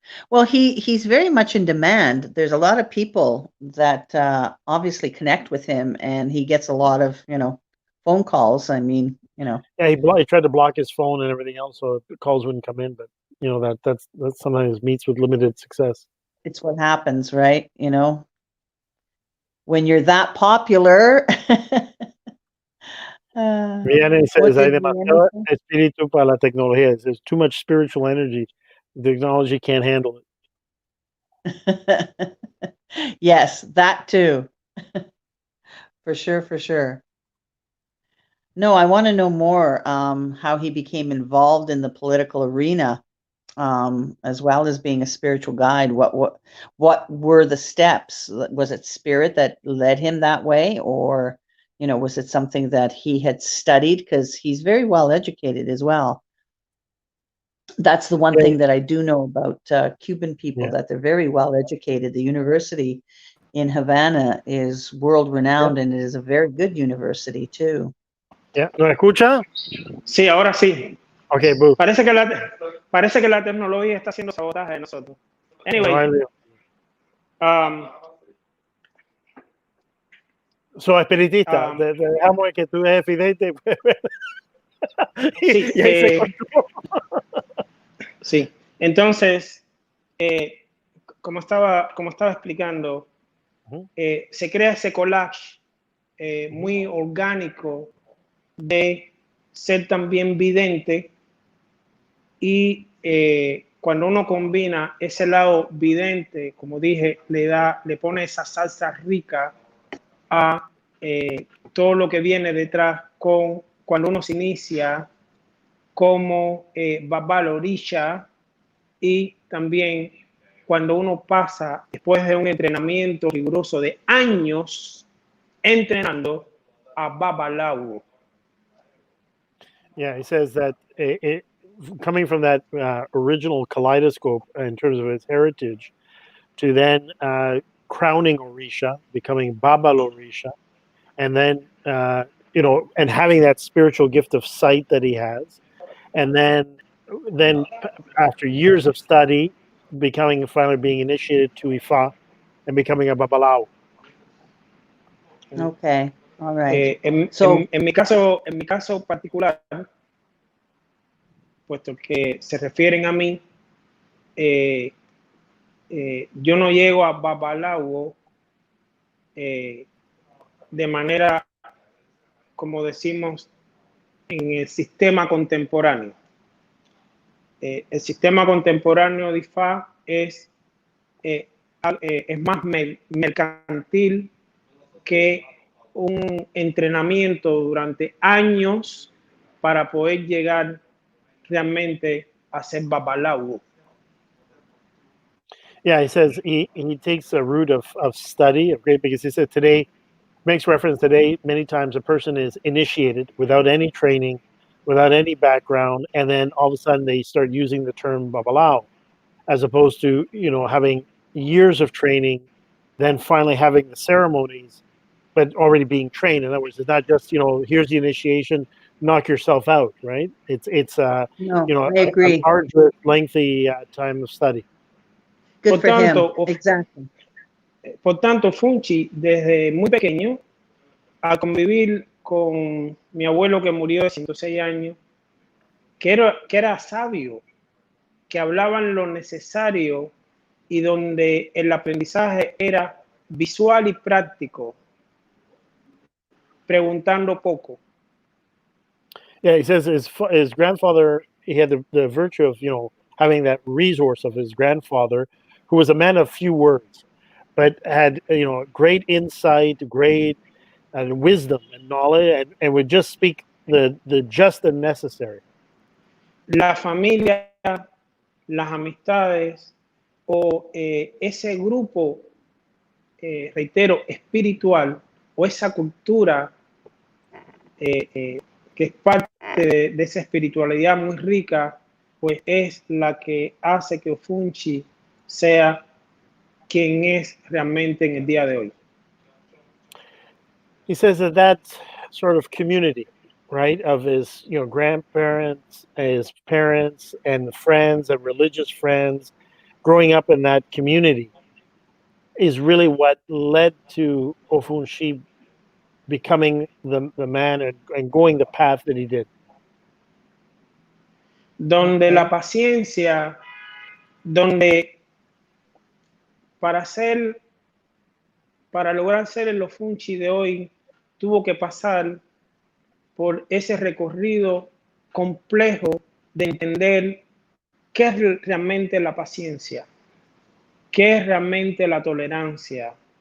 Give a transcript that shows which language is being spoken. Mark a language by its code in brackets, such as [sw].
[en] Well, he's very much in demand. There's a lot of people that obviously connect with him, and he gets a lot of phone calls. I mean, Yeah, he tried to block his phone and everything else, so the calls wouldn't come in. But that sometimes meets with limited success. It's what happens, right? When you're that popular. [es] Viene y [en] says, [es] hay demasiado espíritu para la tecnología. [en] There's too much spiritual energy. The technology can't handle it. Yes, that too. For sure. No, I want to know more how he became involved in the political arena, as well as being a spiritual guide. What were the steps? Was it spirit that led him that way, or was it something that he had studied? Because he's very well educated as well. That's the one thing that I do know about Cuban people, that they're very well educated. The university in Havana is world renowned, and it is a very good university too. Yeah. [es] ¿No escucha? Sí, ahora sí. [en] Okay, boo. [es] Parece que la tecnología está haciendo sabotaje de nosotros. [en] Anyway. So, [es] espiritista, dejamos que tú eres evidente. Sí, Y ahí se cortó. sí. Entonces, como estaba explicando, se crea ese collage muy orgánico de ser también vidente y cuando uno combina ese lado vidente, como dije, le pone esa salsa rica a todo lo que viene detrás con cuando uno se inicia como Babalawo y también cuando uno pasa después de un entrenamiento riguroso de años entrenando a Babalawo. [en] Yeah, he says that coming from that original kaleidoscope in terms of its heritage to then crowning Orisha, becoming Babalawo Orisha, and then and having that spiritual gift of sight that he has, and then after years of study, finally being initiated to Ifa and becoming a Babalawo. Okay, all right. [es] En mi caso particular, puesto que se refieren a mí, yo no llego a Babalawo de manera, como decimos, en el sistema contemporáneo. El sistema contemporáneo de IFA es más mercantil que un entrenamiento durante años para poder llegar realmente a ser Babalawo. [en] Yeah, he says he takes a route of study, of great, because he said today, makes reference today, many times a person is initiated without any training, without any background, and then all of a sudden they start using the term Babalawo, as opposed to, having years of training, then finally having the ceremonies, but already being trained. In other words, it's not just, here's the initiation, knock yourself out, right? It's No, I agree. an arduous, lengthy time of study. Good for him. Exactly. [es] Por tanto, Funchi, desde muy pequeño, al convivir con mi abuelo que murió de 106 años, que era sabio, que hablaban lo necesario y donde el aprendizaje era visual y práctico, preguntando poco. [en] Yeah, he says his grandfather, he had the virtue of, having that resource of his grandfather, who was a man of few words, but had, great insight, great wisdom and knowledge, and would just speak the just and necessary. [es] La familia, las amistades o ese grupo, reitero, espiritual, o esa cultura que es parte de esa espiritualidad muy rica, pues es la que hace que Ofunshi sea quien es realmente en el día de hoy. [en] He says that sort of community, right, of his grandparents, his parents, and friends and religious friends, growing up in that community, is really what led to Ofunshi becoming the man and going the path that he did. [es] Donde la paciencia, donde para lograr ser el Ofunshi de hoy, tuvo que pasar por ese recorrido complejo de entender qué es realmente la paciencia, qué es realmente la tolerancia,